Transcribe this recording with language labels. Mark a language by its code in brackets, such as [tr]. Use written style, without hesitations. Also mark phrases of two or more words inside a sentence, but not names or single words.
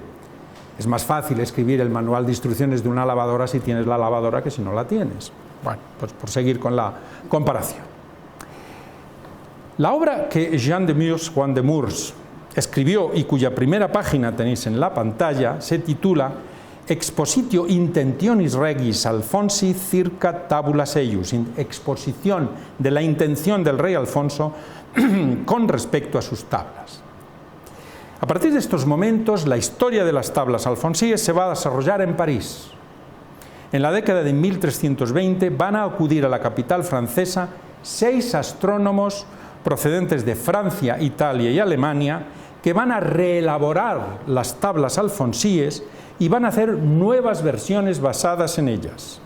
[es] Es más fácil escribir el manual de instrucciones de una lavadora si tienes la lavadora que si no la tienes. Bueno, pues por seguir con la comparación. La obra que Jean de Murs, Juan de Murs, escribió y cuya primera página tenéis en la pantalla se titula Expositio intentionis regis Alfonsi circa tabulas eius, exposición de la intención del rey Alfonso con respecto a sus tablas. A partir de estos momentos, la historia de las tablas alfonsíes se va a desarrollar en París. En la década de 1320 van a acudir a la capital francesa 6 astrónomos procedentes de Francia, Italia y Alemania que van a reelaborar las tablas alfonsíes y van a hacer nuevas versiones basadas en ellas.